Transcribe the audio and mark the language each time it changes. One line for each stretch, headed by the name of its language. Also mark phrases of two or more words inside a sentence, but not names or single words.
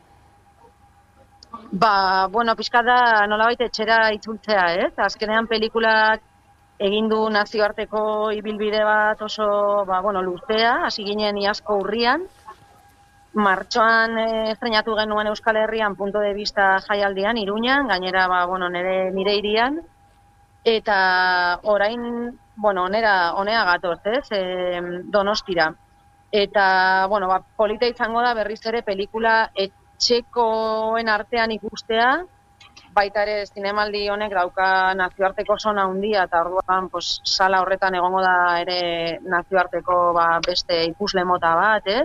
Basque: Pixka da nolabait etxera itzultzea, ez? Azkenean pelikulak egin du nazioarteko ibilbide bat oso luzea, hasi ginen iazko urrian. Martxoan estrenatu genuen Euskal Herrian punto de vista jaialdian, Iruñan, gainera nire hirian, eta orain, honea gatoz, ez, Donostira. Eta, polita izango da berriz ere pelikula etxekoen artean ikustea, baita ere zinemaldi honek dauka nazioarteko zona handia, eta orduan sala horretan egongo da ere nazioarteko beste ikusle mota bat, ez?